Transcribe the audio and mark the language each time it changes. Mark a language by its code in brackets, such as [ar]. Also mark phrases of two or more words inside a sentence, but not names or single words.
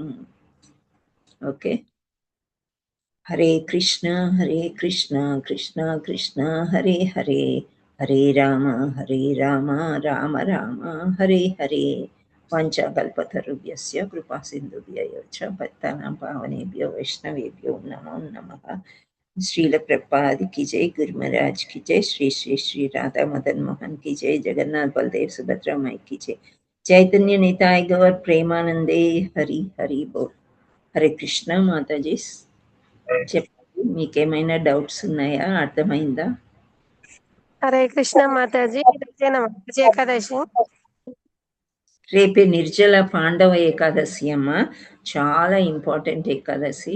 [te] ఓకే. [sa] హరే కృష్ణ కృష్ణ కృష్ణ హరే హరే, హరే రామ రామ రామ హరే హరే. పంచకల్పతరుభ్యస్య కృపా సింధుభ్యో చ పతితానాం పావనేభ్యో వైష్ణవేభ్యో నమో నమః. [hi] శ్రీల ప్రభుపాద की जय, गुरु महाराज की जय, श्री श्री श्री राधा मदन मोहन की जय, जगन्नाथ बलदेव सुभद्रा माई की जय, चैतन्य निताय गौर प्रेमानंदे हरि हरि बोल. [te] హరే కృష్ణ. మాతాజీ చెప్పండి, మీకేమైనా డౌట్స్ ఉన్నాయా? అర్థమైందా? హరే కృష్ణ మాతాజీ. ఏకాదశి రేపే నిర్జల పాండవ ఏకాదశి అమ్మ, చాలా ఇంపార్టెంట్ ఏకాదశి.